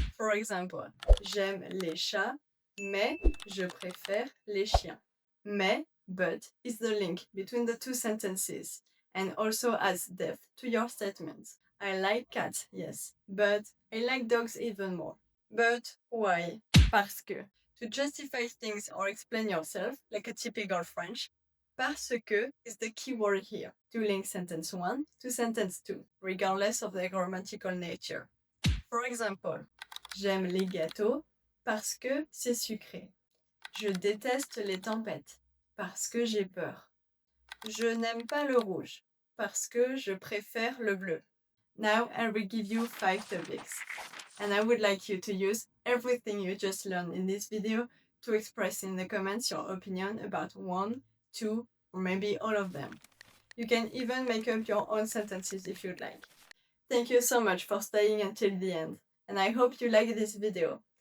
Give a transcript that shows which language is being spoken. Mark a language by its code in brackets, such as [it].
[en] For example, [fr] j'aime les chats, mais je préfère les chiens. [en] Mais, but, is the link between the two sentences and also adds depth to your statements. I like cats, yes, but I like dogs even more. But why? Parce que. To justify things or explain yourself, like a typical French, parce que is the key word here, to link sentence 1 to sentence 2, regardless of their grammatical nature. For example, [fr] j'aime les gâteaux parce que c'est sucré. Je déteste les tempêtes parce que j'ai peur. Je n'aime pas le rouge parce que je préfère le bleu. [en] Now I will give you 5 topics, and I would like you to use everything you just learned in this video to express in the comments your opinion about 1, 2, or maybe all of them. You can even make up your own sentences if you'd like. Thank you so much for staying until the end, and I hope you liked this video.